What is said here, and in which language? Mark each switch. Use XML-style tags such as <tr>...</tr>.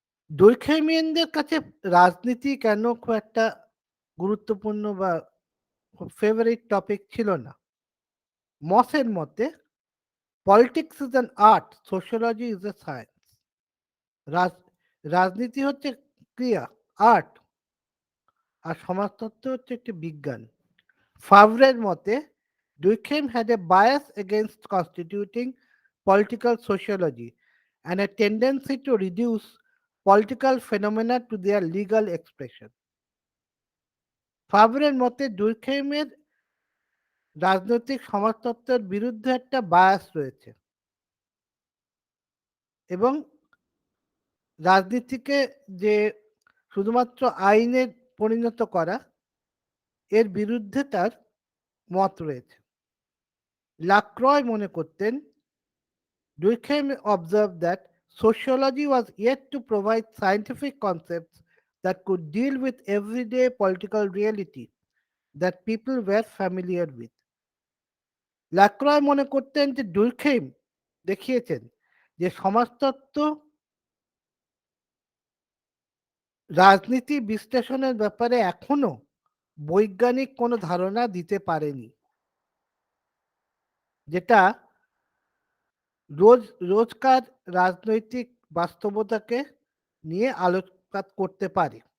<bn>দুর্খেমিয়ানদের কাছে রাজনীতি কেন খুব একটা গুরুত্বপূর্ণ বা খুব ফেভারিট টপিক ছিল না। মসের মতে</bn> <en>Politics is an art, sociology is a science.</en> <bn>রাজ রাজনীতি হচ্ছে ক্রিয়া, আর্ট, আর সমাজতত্ত্ব হচ্ছে একটি বিজ্ঞান। ফাভরের মতে</bn> <en>Durkheim had a bias against constituting political sociology and a tendency to reduce political phenomena to their legal expression.</en> <bn>ফাভরের মতে ডুরখেইমের রাজনৈতিক সমাজতত্ত্বের বিরুদ্ধে একটা বায়াস রয়েছে এবং রাজনীতিকে যে শুধুমাত্র আইনে পরিণত করা এর বিরুদ্ধে তার মত রয়েছে। লাক্রয় মনে করতেন</bn> <en>Durkheim observed that sociology was yet to provide scientific concepts that could deal with everyday political reality that people were familiar with.</en> <bn>লাক্রয় মনে করতেন যে ডুরখেইম দেখিয়েছেন যে সমাজতত্ত্ব রাজনীতি বিশ্লেষণের ব্যাপারে এখনো বৈজ্ঞানিক কোনো ধারণা দিতে পারেনি, যেটা রোজকার রাজনৈতিক বাস্তবতাকে নিয়ে আলোকপাত করতে পারে।</bn>